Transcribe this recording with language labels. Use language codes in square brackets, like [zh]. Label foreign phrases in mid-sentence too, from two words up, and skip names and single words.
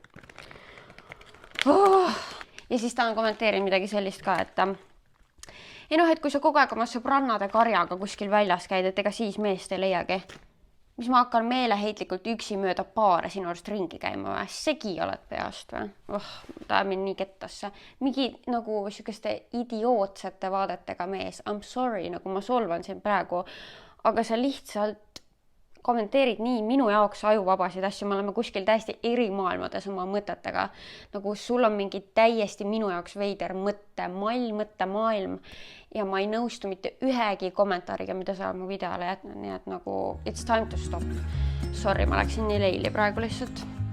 [et] Ja siis ta on kommenteerinud midagi sellist ka, et ei noh, et kui sa kogu aeg oma sõbrannade karjaga kuskil väljas käid, et ega siis meest ei leiagi. Mis ma hakkan meeleheitlikult üksi mööda paare sinu arust ringi käima või? Segi oled peast või? Ta ajab mind nii kettasse. Mingi nagu siukeste idiootsete vaadetega mees. [en] I'm sorry, [et] nagu ma solvan siin praegu. Aga sa lihtsalt kommenteerid nii minu jaoks ajuvabasid asju. Me oleme kuskil täiesti eri maailmades oma mõtetega. Nagu sul on mingi täiesti minu jaoks veider mõttemaailm ja ma ei nõustu mitte ühegi kommentaariga, mida sa mu videole jätnud, nii et nagu [en] it's time to stop. [et] Sorry, ma läksin nii leili praegu lihtsalt.